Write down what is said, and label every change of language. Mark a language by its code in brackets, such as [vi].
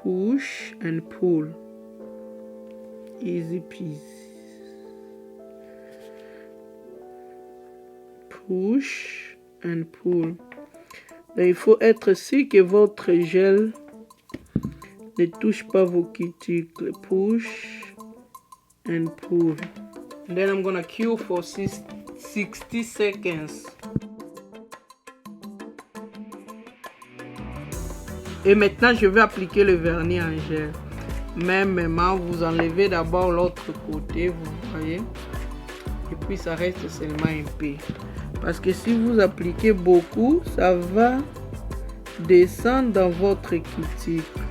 [en] Push and pull. Easy peasy. Push and pull. [fr] Donc, il faut être sûr que votre gel ne touche pas vos cuticles. [en] Push and pull. And then I'm gonna cue for 60 seconds. [fr] Et maintenant, je vais appliquer le vernis en gel. Mêmement, vous enlevez d'abord l'autre côté, vous voyez. Et puis, ça reste seulement un peu. Parce que si vous appliquez beaucoup, ça va descendre dans votre cuticule.